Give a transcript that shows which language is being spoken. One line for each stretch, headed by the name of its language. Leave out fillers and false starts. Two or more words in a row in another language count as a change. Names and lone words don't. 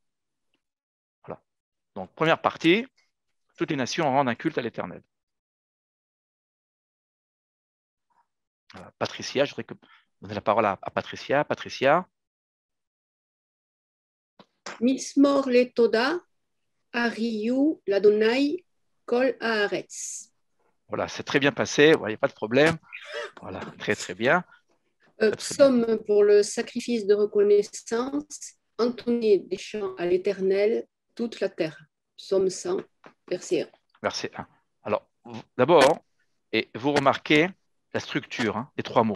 French: Voilà. Donc, première partie, toutes les nations rendent un culte à l'Éternel. Patricia, je voudrais donner la parole à Patricia. Patricia.
Hebrew: מזמור לתודה, הריעו לה׳ כל הארץ.
French: Voilà, c'est très bien passé, il n'y a pas de problème. Voilà, très très bien. Psaume pour le sacrifice de reconnaissance, entonner des chants à l'Éternel, toute la terre. Psaume 100, verset 1. Verset 1. Alors, d'abord, et vous remarquez la structure hein, des 3 mots.